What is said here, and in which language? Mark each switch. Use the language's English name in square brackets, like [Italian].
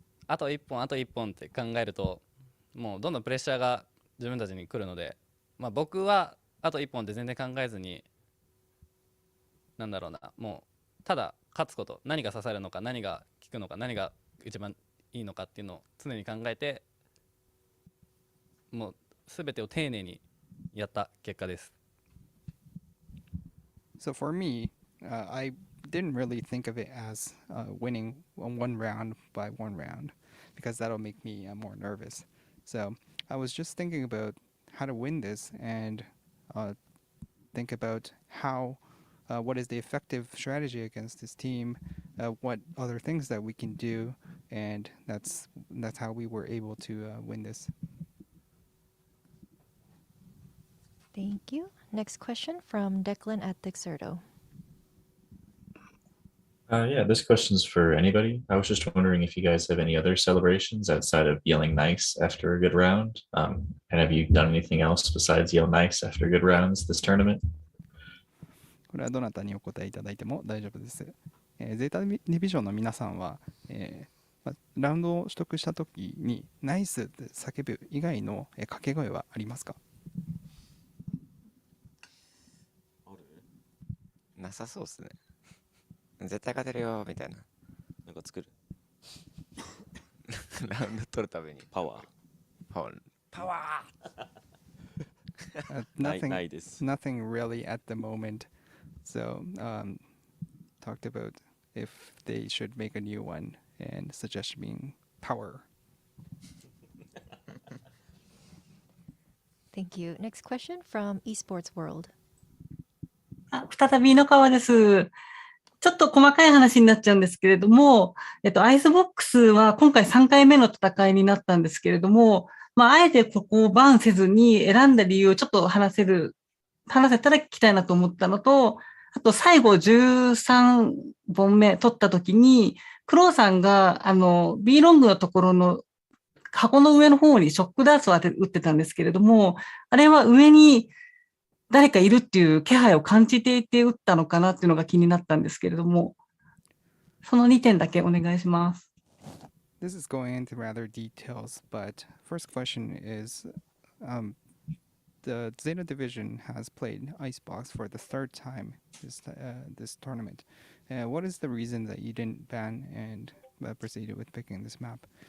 [Japanese] あと1本って考えると、もうどんどんプレッシャーが自分たちに来るので、僕はあと1本で全然考えずに、もうただ勝つこと、何が刺さるのか、何が効くのか、何が一番いいのかっていうのを常に考えて、もう全てを丁寧にやった結果です。 [English] So for me, I didn't really think of it as winning one round by one round because that'll make me more nervous. So I was just thinking about how to win this and think about what is the effective strategy against this team, what other things that we can do, and that's how we were able to win this. Thank you. Next question from Declan at Dexerto. Yeah, this question's for anybody. I was just wondering if you guys have any other celebrations outside of yelling nice after a good round. And have you done anything else besides yell nice after good rounds this tournament? [Japanese] これはどなたにお答えいただいても大丈夫です。ゼータディビジョンの皆さんは、ラウンドを取得したときにナイスって叫ぶ以外の掛け声はありますか？なさそうですね。絶対勝てるよみたいな。なんか作る。ラウンド取るためにパワー。 [English] Nothing really at the moment. So talked about if they should make a new one and suggest being power. Thank you. Next question from Esports World. [Japanese] 再び井ノ川です。ちょっと細かい話になっちゃうんですけれども、アイスボックスは今回3回目の戦いになったんですけれども、あえてここをバンせずに選んだ理由をちょっと話せたら聞きたいなと思ったのと、あと最後13本目取った時に、クロウさんがB ロングのところの箱の上の方にショックダーツを打ってたんですけれども、あれは上に誰かいるっていう気配を感じていて打ったのかなっていうのが気になったんですけれども、その2点だけお願いします。 [English] This is going into rather details, but first question is, the ZETA Division has played Icebox for the third time this tournament. What is the reason that you didn't ban and proceeded with picking this map?